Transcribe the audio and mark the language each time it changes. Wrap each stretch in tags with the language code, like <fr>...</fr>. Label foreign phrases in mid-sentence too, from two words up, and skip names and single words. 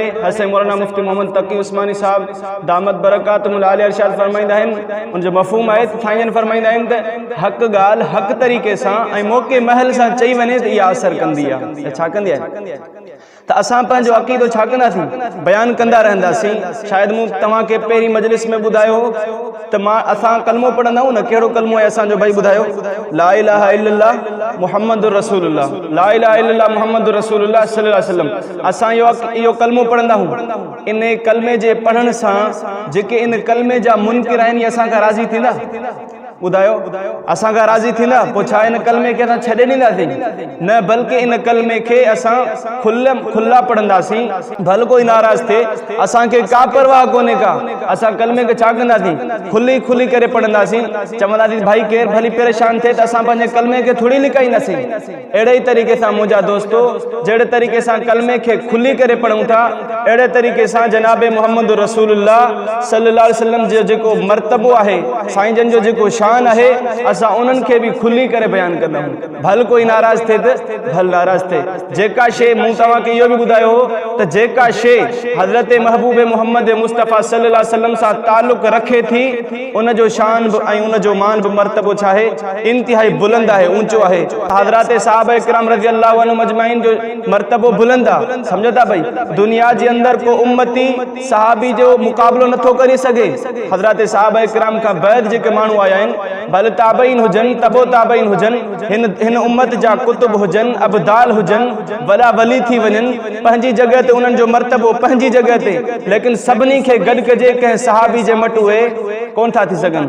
<sd>हसन मौलाना मुफ्ती मोहम्मद तक़ी उस्मानी साहब</sd> <ar>دامت بركاته العالية</ar> <sd>इरशाद फरमाईंदा आहिनि, उनजो मफ़हूम आहे त साईं फरमाईंदा आहिनि त हक़ ॻाल्हि हक़ तरीक़े सां ऐं मौक़े महल सां चई वञे त इहा असर कंदी आहे, छा कंदी आहे। त असां पंहिंजो अक़ीदो छा कंदासीं, बयानु कंदा रहंदासीं। शायदि मूं तव्हांखे पहिरीं मजलिस में ॿुधायो हो त असां कलमो पढ़ंदा आहियूं न, कहिड़ो कलमो आहे असांजो भाई ॿुधायो,</sd> <ar>لا إله إلا الله محمد رسول الله لا إله إلا الله محمد رسول الله صلى الله عليه وسلم.</ar> <sd>असां इहो कलमो पढ़ंदा आहियूं। इन कलमे जे पढ़ण सां जेके इन कलमे जा मुनकिर आहिनि असां खां राज़ी थींदा, ॿुधायो, असां खां राज़ी थींदा। पोइ छा इन कलमे खे असां छॾे ॾींदासीं? न, बल्कि इन कलमे खे असां खुला पढ़ंदासीं। भल कोई नाराज़ थिए, असांखे का परवाह कोन्हे का, असां कलमे खे छा कंदासीं, खुली करे पढ़ंदासीं। चवंदासीं भाई केरु भली परेशान थिए त असां पंहिंजे कलमे खे थोरी लिकाईंदासीं। अहिड़े ई तरीक़े सां मुंहिंजा दोस्तो, जहिड़े तरीक़े सां कलमे खे खुली करे पढ़ूं था, अहिड़े तरीक़े सां जनाब मुहम्मद रसूलुल्लाह</sd> <ar>صلى الله عليه وسلم</ar> <sd>जो जेको मर्तबो आहे, साईं जन जो जेको शान आहे, असां उन्हनि खे बि खुली करे बयानु कंदा आहियूं। भल कोई नाराज़ थिए त भल नाराज़ थिए। जेका शइ मूं तव्हांखे इहो बि ॿुधायो हो त जेका शइ हज़रत महबूब मोहम्मद मुस्तफ़ा</sd> <ar>صلى الله عليه وسلم</ar> <sd>सां ताल्लुक़ रखे थी, उनजो शान बि ऐं उनजो मान बि मर्तबो छा आहे, इंतिहाई बुलंद आहे, ऊंचो आहे। हज़रत सहाबा इकराम</sd> <ar>رضي الله عنهم أجمعين</ar> <sd>जो मर्तबो बुलंद आहे। सम्झो था भई, दुनिया जे अंदरि को उम्मती सहाबी जो मुक़ाबलो नथो करे सघे। हज़रत सहाबा इकराम खां बैदि जेके माण्हू आया आहिनि, भले ताबईन हुजनि, तबो ताबईन हुजनि, हिन उम्मत जा कुतुब हुजनि, अबदाल हुजनि, वला वली थी वञनि, पंहिंजी जॻह ते उन्हनि जो मर्तबो पंहिंजी जॻह ते, लेकिन सभिनी खे गॾु कजे कंहिं सहाबी जे मट उहे कोन था थी सघनि।</sd>